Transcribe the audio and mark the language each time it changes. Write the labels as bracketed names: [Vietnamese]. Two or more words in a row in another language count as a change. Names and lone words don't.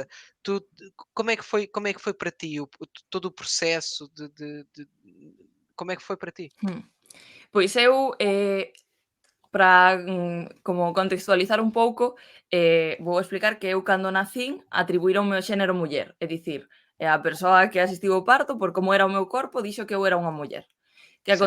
[Portuguese] Tu, como é que foi para ti todo o processo como é que foi para ti? [Galician] Pois eu, para como contextualizar un pouco, vou explicar que eu cando nacín atribuíron o meu xénero muller, é dicir, a persoa que asistiu ao parto, por como era o meu corpo, dixo que eu era unha muller. Que [Portuguese] Certo.